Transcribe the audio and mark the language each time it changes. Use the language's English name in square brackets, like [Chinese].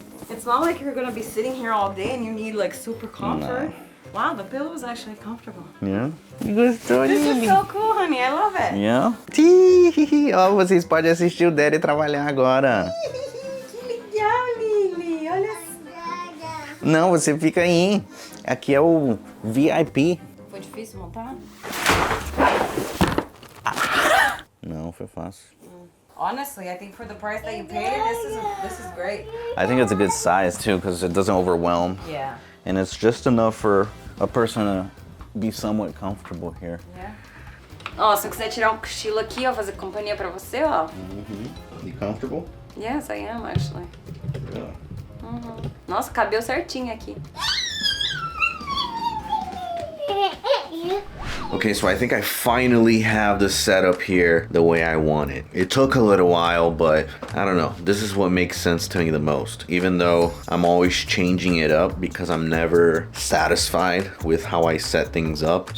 [English] It's not like you're gonna be sitting here all day and you need like super comfort. No. Wow, the pillow is actually comfortable. [Portuguese] Yeah. Gostou, [English] This Lily? is so cool, honey. I love it. Yeah. [Portuguese] Ó, vocês podem assistir o Daddy trabalhar agora. Que legal, Lily. Olha só. Não, você fica aí. Aqui é o VIP. Foi difícil montar? Não, foi fácil. [English] Honestly, I think for the price that you paid, this is great. I think it's a good size too, because it doesn't overwhelm. Yeah. And it's just enough for a person to be somewhat comfortable here. Yeah. [Portuguese] Ó, se eu quiser tirar um cochilo aqui, ó, fazer companhia pra você, ó. [English] You comfortable? Yes, I am actually. Yeah. [Portuguese] Nossa, cabeu certinho aqui. [English] Okay, so I think I finally have the setup here the way I want it. It took a little while, but I don't know. This is what makes sense to me the most. Even though I'm always changing it up because I'm never satisfied with how I set things up.